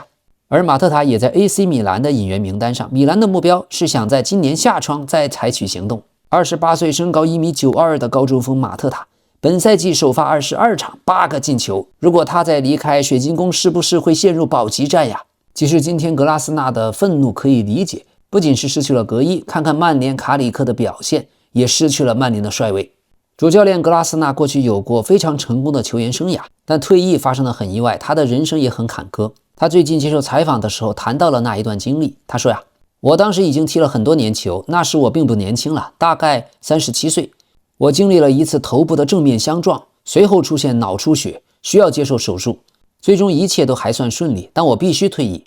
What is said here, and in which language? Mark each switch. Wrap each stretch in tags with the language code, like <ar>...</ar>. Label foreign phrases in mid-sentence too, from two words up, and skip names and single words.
<zh>而馬特塔也在 AC 米蘭的引援名單上，米蘭的目標是想在今年夏窗再採取行動。28歲、身高1.92米的高中鋒馬特塔，本賽季首發22場，8個進球。如果他再離開水晶宮，是不是會陷入保級戰呀？其實今天格拉斯納的憤怒可以理解，不僅是失去了格伊，看看曼聯卡里克的表現，也失去了曼聯的帥位。主教練格拉斯納過去有過非常成功的球員生涯，但退役发生得很意外，他的人生也很坎坷。他最近接受採訪的時候談到了那一段經歷，他說呀，我當時已經踢了很多年球，那時我並不年輕了，大概37歲。我經歷了一次頭部的正面相撞，隨後出現腦出血，需要接受手術，最終一切都還算順利，但我必須退役。</zh>